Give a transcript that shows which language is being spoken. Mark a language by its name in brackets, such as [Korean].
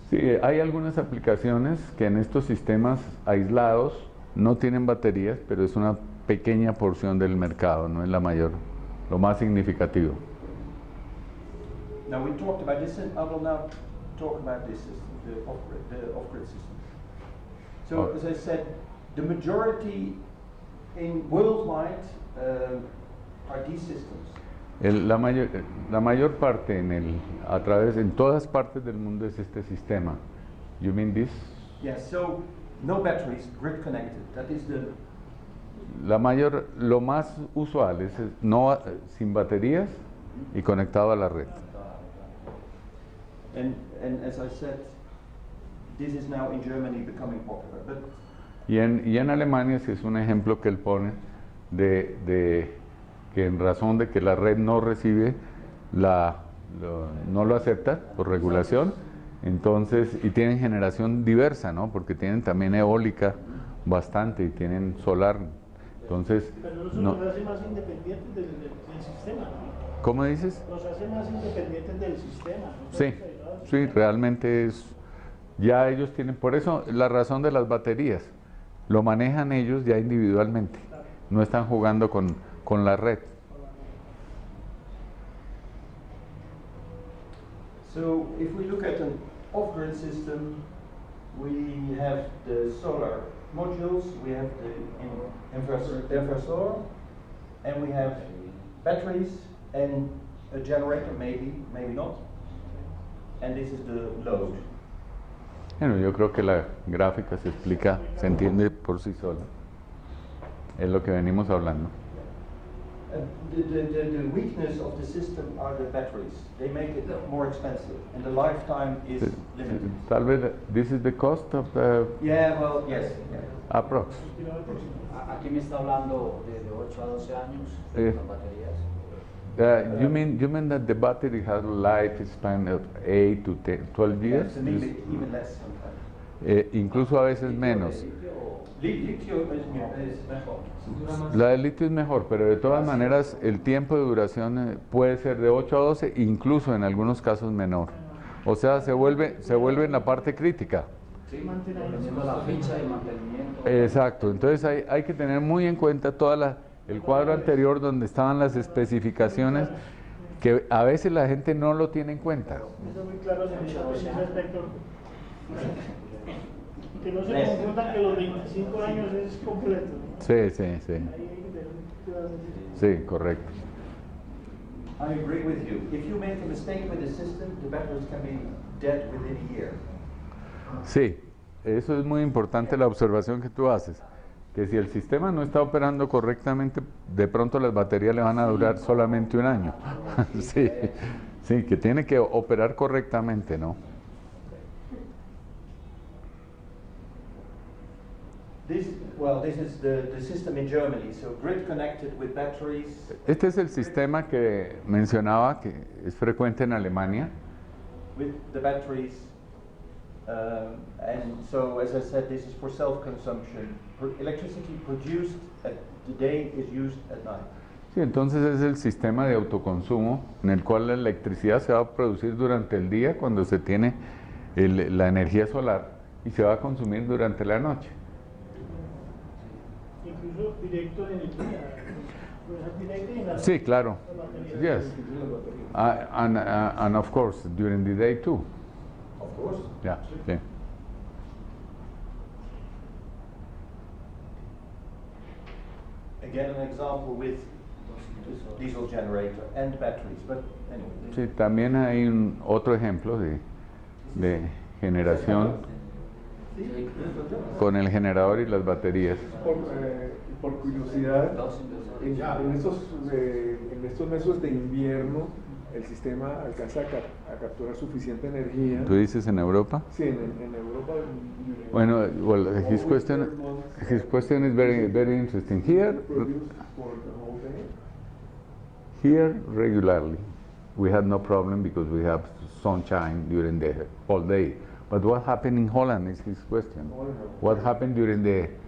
[Spanish] Sí, hay algunas aplicaciones que en estos sistemas aislados no tienen baterías, pero es una pequeña porción del mercado, no es la mayor, lo más significativo. [English] Now we talked about this, and I will now talk about this system, the off-grid system. So as I said, the majority in worldwide are these systems. [Spanish] La mayor parte en todas partes del mundo es este sistema. [English] You mean this? Yes, so no batteries, grid connected. That is the [Spanish] Lo más usual es sin baterías y conectado a la red. [English] and as I said, this is now in Germany becoming popular. But [Spanish] Y en Alemania sí es un ejemplo que él pone de que en razón de que la red no recibe, no lo acepta por regulación, entonces, y tienen generación diversa, ¿no? Porque tienen también eólica bastante y tienen solar. Entonces, Pero eso nos hace más independientes del sistema, ¿no? ¿Cómo dices? Nos hace más independientes del sistema. ¿No? Sí, sí, realmente ya ellos tienen, por eso la razón de las baterías, lo manejan ellos ya individualmente, no están jugando con la red. [English] so if we look at an off-grid system, we have the solar modules, we have the inversor, and we have batteries and a generator, maybe not. And this is the load. [Spanish] Bueno, yo creo que la gráfica se explica, se entiende por sí sola. Es lo que venimos hablando. [English] The weakness of the system are the batteries. They make it more expensive, and the lifetime is limited. [Spanish] Tal vez, [English] this is the cost of the Yeah, well, yes. Yeah. approx. [Spanish] Aquí me está hablando de 8 a 12 años las baterías. [English] You mean that the battery has a lifespan of 8 to 10, 12 years? It's a little bit even less sometimes. [Spanish] Incluso a veces menos. Litio [English] is [Spanish] mejor. La de litio es mejor, pero de todas maneras el tiempo de duración puede ser de 8 a 12, incluso en algunos casos menor. O sea, se vuelve en la parte crítica. Dependiendo de la fecha y mantenimiento. Exacto, entonces hay que tener muy en cuenta el cuadro anterior donde estaban las especificaciones, que a veces la gente no lo tiene en cuenta. Eso es muy claro en ese aspecto. Que no se confundan que los 25 años es completo. Sí, sí, sí. Ahí hay que tener cuidado. Sí, correcto. [English] I agree with you. If you make a mistake with the system, the batteries can be dead within a year. [Spanish] Sí, eso es muy importante la observación que tú haces, que si el sistema no está operando correctamente, de pronto las baterías le van a durar solamente un año. Sí, sí, que tiene que operar correctamente, ¿no? [English] This is the system in Germany. So grid connected with batteries. [Spanish] Este es el sistema que mencionaba, que es frecuente en Alemania. [English] With the batteries, and so as I said, this is for self-consumption. Electricity produced at the day is used at night. [Spanish] Sí, entonces es el sistema de autoconsumo en el cual la electricidad se va a producir durante el día cuando se tiene la energía solar y se va a consumir durante la noche. Incluso directo en el día. Pues es directa y en la Sí, claro. las baterías. [English] Yes. [Spanish] Incluye las baterías. [English] And of course, during the day too. Of course. Yeah, [Spanish] sí. [English] Again, an example with diesel generator and batteries, but anyway. [Spanish] Sí, también hay otro ejemplo de generación con el generador y las baterías. Por curiosidad, Dos inversores. en estos meses de invierno, el sistema alcanza a capturar suficiente energía. ¿Tú dices en Europa? Sí, en Europa. Bueno, [English] well, his question is very, very interesting. Here, here regularly, we had no problem because we have sunshine during the whole day. But what happened in Holland is his question. What happened during the